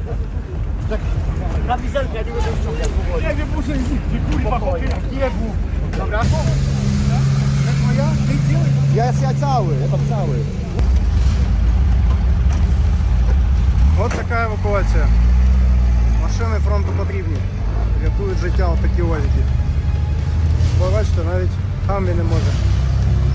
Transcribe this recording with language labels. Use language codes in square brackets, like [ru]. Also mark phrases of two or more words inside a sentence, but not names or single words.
[pl] Kamizelkę, ja nie mogę ściągnąć powoli. Nie wiem, muszę iść, kurwa, chłopie, jak jebł. Dobra, Я cały, я там cały. [uk] От така евакуація. Машини фронту потрібні. Рятують життя отакі озіки. Бо бачите, навіть хамві не може.